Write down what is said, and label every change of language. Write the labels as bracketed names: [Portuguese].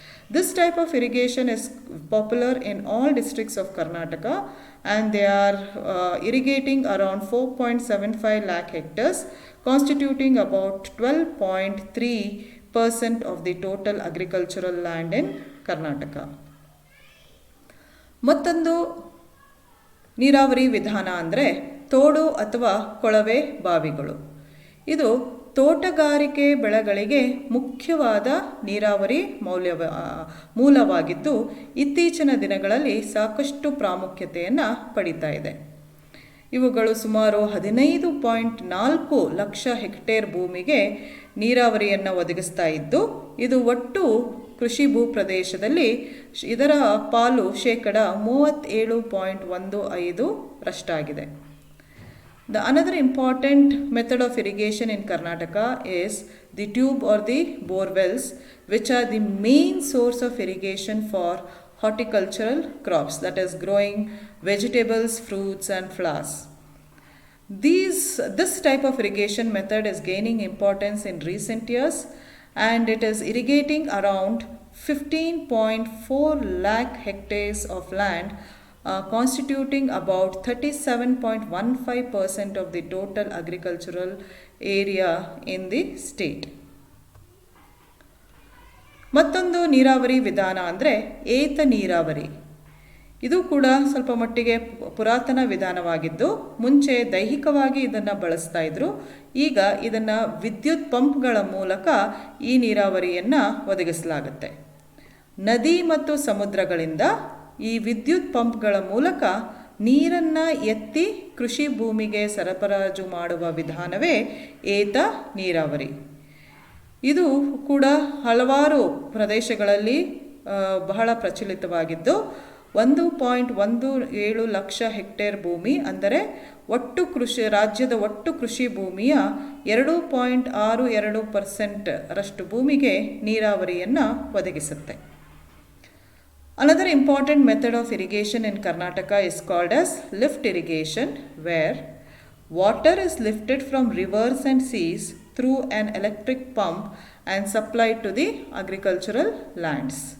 [English] This type of irrigation is popular in all districts of Karnataka, and they are irrigating around 4.75 lakh hectares, constituting about 12.3% of the total agricultural land in Karnataka. [Kannada] ಮತ್ತೊಂದು ನೀರಾವರಿ ವಿಧಾನ ಅಂದರೆ ತೋಡು ಅಥವಾ ಕೊಳವೆ ಬಾವಿಗಳು. ಇದು ತೋಟಗಾರಿಕೆ ಬೆಳೆಗಳಿಗೆ ಮುಖ್ಯವಾದ ನೀರಾವರಿ ಮೂಲವಾಗಿದ್ದು ಇತ್ತೀಚಿನ ದಿನಗಳಲ್ಲಿ ಸಾಕಷ್ಟು ಪ್ರಾಮುಖ್ಯತೆಯನ್ನು ಪಡೀತಾ ಇದೆ. ಇವುಗಳು ಸುಮಾರು 15.4 ಲಕ್ಷ ಹೆಕ್ಟೇರ್ ಭೂಮಿಗೆ ನೀರಾವರಿಯನ್ನು ಒದಗಿಸ್ತಾ ಇದ್ದು ಇದು ಒಟ್ಟು ಕೃಷಿ ಭೂ ಪ್ರದೇಶದಲ್ಲಿ ಇದರ ಪಾಲು 37.15% ರಷ್ಟಾಗಿದೆ. [English] The another important method of irrigation in Karnataka is the tube or the bore wells, which are the main source of irrigation for horticultural crops, that is growing vegetables, fruits and flowers. This type of irrigation method is gaining importance in recent years and it is irrigating around 15.4 lakh hectares of land, constituting about 37.15% of the total agricultural area in the state. [Kannada] ಮತ್ತೊಂದು ನೀರಾವರಿ ವಿಧಾನ ಅಂದರೆ ಏತ ನೀರಾವರಿ. ಇದು ಕೂಡ ಸ್ವಲ್ಪ ಮಟ್ಟಿಗೆ ಪುರಾತನ ವಿಧಾನವಾಗಿದ್ದು ಮುಂಚೆ ದೈಹಿಕವಾಗಿ ಇದನ್ನು ಬಳಸ್ತಾ ಇದ್ರು. ಈಗ ಇದನ್ನು ವಿದ್ಯುತ್ ಪಂಪ್ಗಳ ಮೂಲಕ ಈ ನೀರಾವರಿಯನ್ನು ಒದಗಿಸಲಾಗುತ್ತೆ. ನದಿ ಮತ್ತು ಸಮುದ್ರಗಳಿಂದ ಈ ವಿದ್ಯುತ್ ಪಂಪ್ಗಳ ಮೂಲಕ ನೀರನ್ನು ಎತ್ತಿ ಕೃಷಿ ಭೂಮಿಗೆ ಸರಬರಾಜು ಮಾಡುವ ವಿಧಾನವೇ ಏತ ನೀರಾವರಿ. ಇದು ಕೂಡ ಹಲವಾರು ಪ್ರದೇಶಗಳಲ್ಲಿ ಬಹಳ ಪ್ರಚಲಿತವಾಗಿದ್ದು 1.17 ಲಕ್ಷ ಹೆಕ್ಟೇರ್ ಭೂಮಿ ಅಂದರೆ ರಾಜ್ಯದ ಒಟ್ಟು ಕೃಷಿ ಭೂಮಿಯ 2.62% ರಷ್ಟು ಭೂಮಿಗೆ ನೀರಾವರಿಯನ್ನು ಒದಗಿಸುತ್ತೆ. [English] Another important method of irrigation in Karnataka is called as lift irrigation, where water is lifted from rivers and seas through an electric pump and supplied to the agricultural lands.